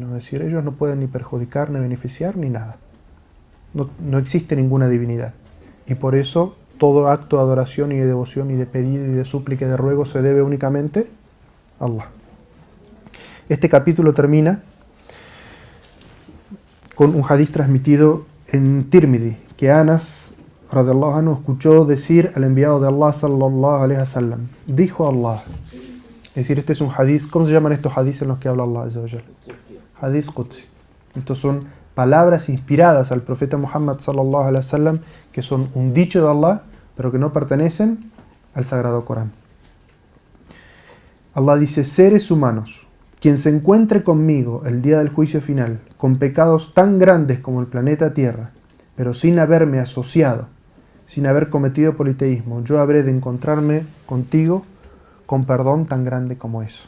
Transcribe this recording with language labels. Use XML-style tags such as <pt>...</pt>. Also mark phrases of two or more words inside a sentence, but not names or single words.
<es>Es decir, ellos no pueden ni perjudicar, ni beneficiar, ni nada. No existe ninguna divinidad. Y por eso todo acto de adoración y de devoción y de pedido y de súplica y de ruego se debe únicamente a Allah. Este capítulo termina con un hadith transmitido en Tirmidhi, que Anas</es> <ar>رضي الله عنه</ar> <es>escuchó decir al enviado de Allah</es> <ar>صلى الله عليه وسلم.</ar> <es>Dijo Allah. Es decir, este es un hadith. ¿Cómo se llaman estos hadiths en los que habla Allah</es> <ar>عز وجل? حديث قدسي.</ar> <es>Estos son palabras inspiradas al profeta Muhammad</es> <ar>صلى الله عليه وسلم,</ar> <es>que son un dicho de Allah, pero que no pertenecen al Sagrado Corán. Allah dice: seres humanos, quien se encuentre conmigo el día del juicio final, con pecados tan grandes como el planeta Tierra, pero sin haberme asociado, sin haber cometido politeísmo, yo habré de encontrarme contigo con perdón tan grande como eso.</es>